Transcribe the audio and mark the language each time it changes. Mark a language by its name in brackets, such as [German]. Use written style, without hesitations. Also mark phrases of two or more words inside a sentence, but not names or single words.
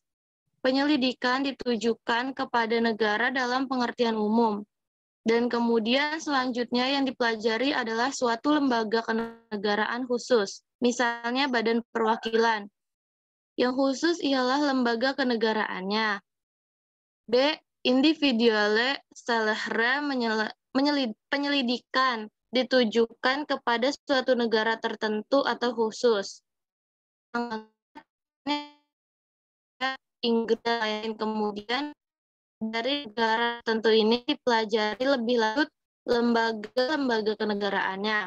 [Indonesian] Penyelidikan ditujukan kepada negara dalam pengertian umum. Dan kemudian selanjutnya yang dipelajari adalah suatu lembaga kenegaraan khusus, misalnya Badan Perwakilan. Yang khusus ialah lembaga kenegaraannya. B. [German] Individuelle Stelle [Indonesian] penyelidikan ditujukan kepada suatu negara tertentu atau khusus. Inggris lain kemudian dari negara tertentu ini dipelajari lebih lanjut lembaga-lembaga kenegaraannya.